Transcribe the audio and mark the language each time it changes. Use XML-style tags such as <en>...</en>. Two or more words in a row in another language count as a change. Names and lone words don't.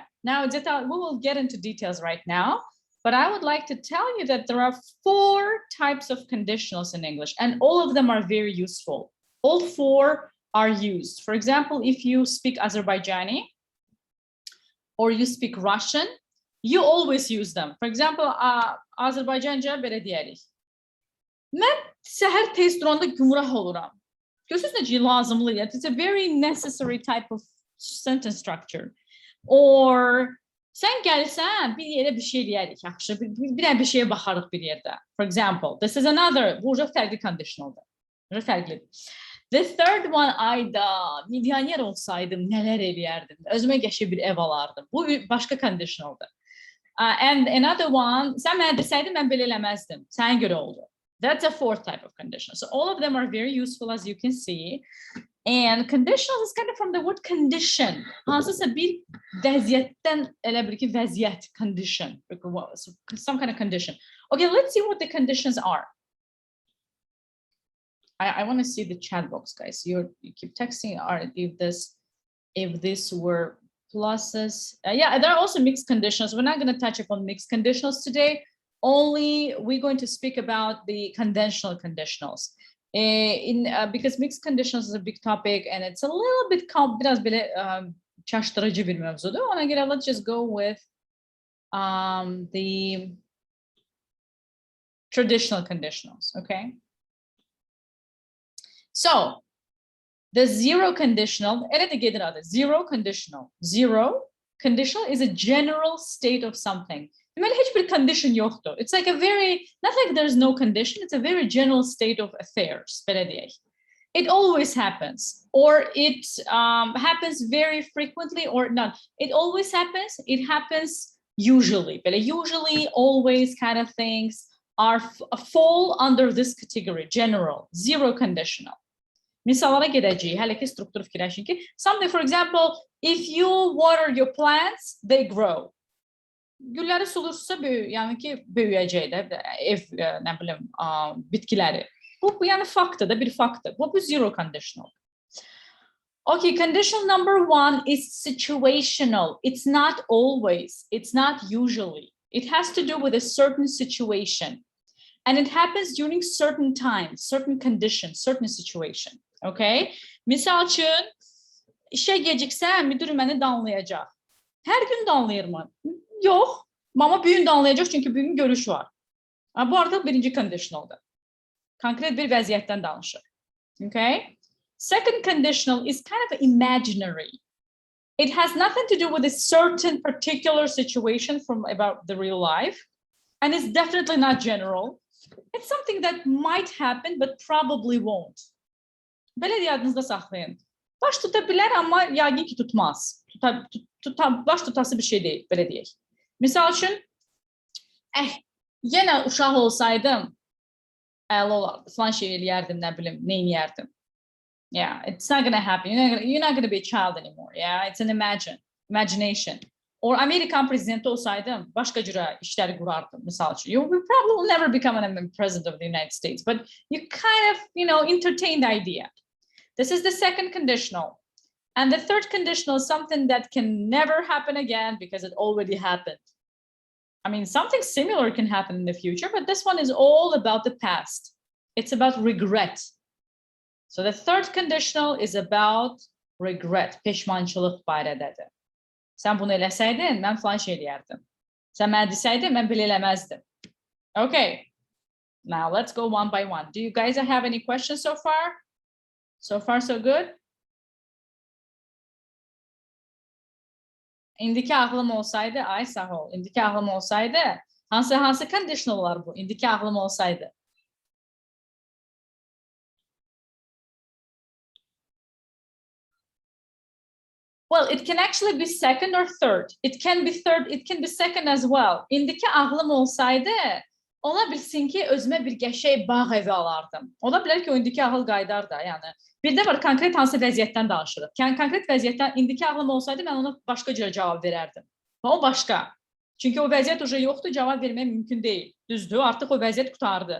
<en>Now, we will get into details right now, but I would like to tell you that there are 4 types of conditionals in English, and all of them are very useful. All 4 are used. For example, if you speak Azerbaijani, or you speak Russian, you always use them. For example,</en> <az>Azerbaycanca belə deyərik. Mən səhər tez duranda gümrah oluram. Görürsünüz necə lazımlı.</az> <en>It's a very necessary type of sentence structure.</en> <az>Or sən gəlsən, bir yerə bir şey eləyərik, yaxşı. Bir şeyə baxarıq bir yerdə.</az> <en>For example, this is another,</en> <az>bu fərqli conditionaldır. Fərqlidir.</az> <en>The third one,</en> <az>ayda milyoner olsaydım neler eləyərdim. Özümə qəşəng bir ev alardım. Bu başqa conditionaldır.</az> <en>And another one,</en> <az>sən mənə desəydin mən belə eləməzdim. Sənə görə oldu.</az> <en>That's a 4th type of conditional. So all of them are very useful, as you can see. And conditional is kind of from the word condition.</en> <az>Hansısa bir vəziyyətdən elə bir ki vəziyyət,</az> <en>condition, some kind of condition. Okay, let's see what the conditions are. I want to see the chat box, guys. You keep texting, or if this were pluses. Yeah, there are also mixed conditionals. We're not going to touch upon mixed conditionals today. Only we're going to speak about the conventional conditionals. Because mixed conditionals is a big topic and it's a little bit</en> <az>biraz belə çaşdırıcı bir mövzudur. Ona görə</az> <en>let's just go with the traditional conditionals, okay? So the zero conditional, zero conditional. Zero conditional is a general state of something. Condition yoktu. It's like not like there's no condition, it's a very general state of affairs. It always happens, or it happens very frequently or not. It always happens, it happens usually. But usually, always kind of things fall under this category, general, zero conditional.</en> <az>Misallara gedəcəyik, hələ ki struktur fikirləşin ki,</az> <en>something, for example, if you water your plants, they grow.</en> <az>Gülləri sulursa yəni ki böyüyəcək də ev, nə bilim, bitkiləri. Bu yəni faktdır da, bir faktdır.</az> <en>Bu zero conditional. Okay, conditional number 1 is situational. It's not always, it's not usually. It has to do with a certain situation. And it happens during certain times, certain conditions, certain situation. Okay?</en> <az>Misal üçün, işə geciksəm, müdür məni danlayacaq. Hər gün danlayır mı? Yox. Ama bir gün danlayacaq çünki bir gün görüş var. Bu artıq birinci conditionaldır. Konkret bir vəziyyətdən danışır.</az> <en>Okay? Second conditional is kind of imaginary. It has nothing to do with a certain particular situation from about the real life. And it's definitely not general. It's something that might happen, but probably won't.</en> <az>Belə yadınızda saxlayın. Baş tuta bilər, amma yəqin ki tutmaz. Baş tutası bir şey deyil, belə deyək. Misal üçün, yenə uşaq olsaydım, əla olardı, falan şey eləyərdim, nə bilim, neyniyərdim.</az> <en>Yeah, it's not gonna happen. You're not gonna be a child anymore. Yeah, it's an imagination.</en> <az>Or Amerikan prezidenti olsaydım başka cürə işləri qurardım misal üçün.</az> <en>You will probably never become an president of the United States, but you kind of, entertain the idea. This is the second conditional. And the third conditional is something that can never happen again because it already happened. I mean, something similar can happen in the future, but this one is all about the past. It's about regret. So the third conditional is about regret.</en> <az>Peşmançılıq barədedir. Sen bunu eləsəydin, mən falan şey eləyərdim. Sen mənə desəydin, mən belə eləməzdim.</az> <en>Okay. Now let's go one by one. Do you guys have any questions so far? So far, so good?</en> <az>İndiki ağlım olsaydı, ay sağ ol. İndiki ağlım olsaydı, hansı conditional var bu? İndiki ağlım olsaydı.</az> <en>Well, it can actually be second or third. It can be third, it can be second as well.</en> <az>İndiki ağlım olsaydı, ola bilsin ki özümə bir qəşəng bağ evi alardım. Ola bilər ki, o indiki ağıl qaydar da, yəni. Bir də var, konkret hansı vəziyyətdən danışırıq. Yəni, konkret vəziyyətdən indiki ağlım olsaydı, mən ona başqa cürə cavab verərdim. O başqa. Çünki o vəziyyət уже yoxdur, cavab vermək mümkün deyil. Düzdür, artıq o vəziyyət qutardı.</az>